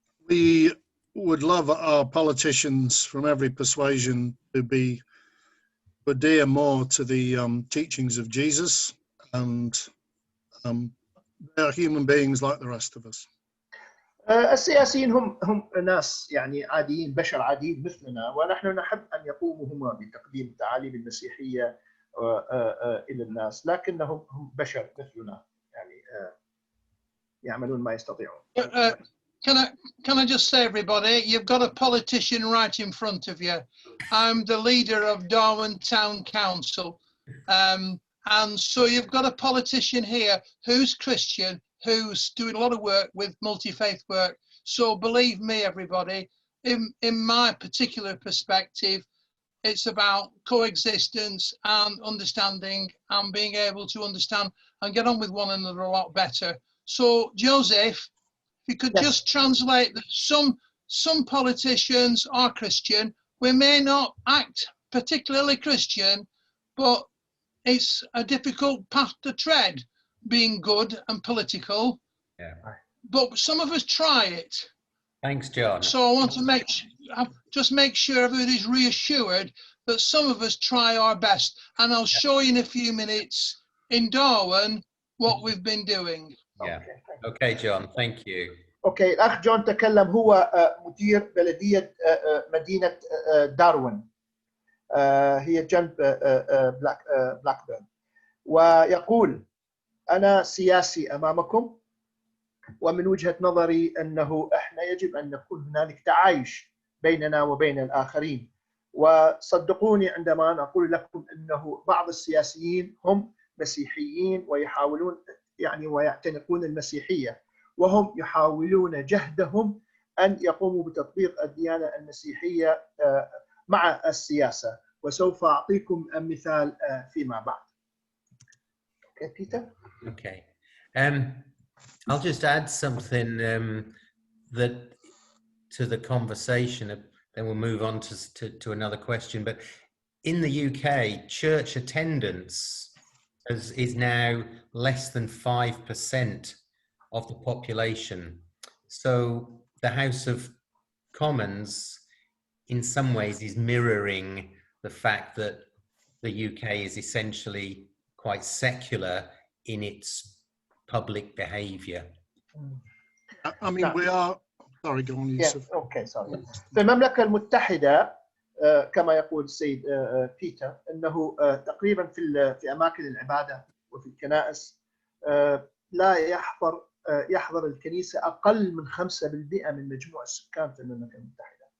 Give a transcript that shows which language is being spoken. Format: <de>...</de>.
<en>We would love our politicians from every persuasion to adhere more to the teachings of Jesus, and they are human beings like the rest of us.</en> <ar>السياسيين هم ناس يعني عاديين، بشر عاديين مثلنا، ونحن نحب أن يقوموا هم بتقديم تعاليم المسيحية إلى الناس، لكنهم هم بشر مثلنا، يعني يعملون ما يستطيعون.</ar> <en>Can I just say, everybody, you've got a politician right in front of you. I'm the leader of Darwin Town Council. And so you've got a politician here who's Christian, who's doing a lot of work with multi-faith work. So believe me, everybody, in my particular perspective, it's about coexistence and understanding and being able to understand and get on with one another a lot better. So, Joseph, if you could just translate that some politicians are Christian. We may not act particularly Christian, but it's a difficult path to tread, being good and political. Yeah. But some of us try it. Thanks, John. So I want to make sure everybody's reassured that some of us try our best. And I'll show you in a few minutes in Darwin what we've been doing. Yeah. Okay, John. Thank you.</en> <ar>اوكي، الاخ جون تكلم، هو مدير بلديه مدينه داروين، هي جنب بلاكبيرن، ويقول: انا سياسي امامكم، ومن وجهه نظري انه احنا يجب ان يكون هنالك تعايش بيننا وبين الاخرين. وصدقوني عندما أنا اقول لكم انه بعض السياسيين هم مسيحيين ويحاولون يعني ويعتنقون المسيحيه، وهم يحاولون جهدهم أن يقوموا بتطبيق الديانة المسيحية مع السياسة، وسوف أعطيكم مثال فيما بعد.</ar> <en>Okay, Peter? Okay. I'll just add something that to the conversation, then we'll move on to another question. But in the UK, church attendance is now less than 5% of the population. So the House of Commons in some ways is mirroring the fact that the UK is essentially quite secular in its public behaviour. I mean, we are... Sorry, go on, Yusuf. Okay, sorry.</en> <ar>في المملكة المتحدة كما يقول السيد بيتر أنه تقريبا في أماكن العبادة وفي الكنائس لا يحضر الكنيسة أقل من 5% من مجموع السكان في المملكة المتحدة.</ar>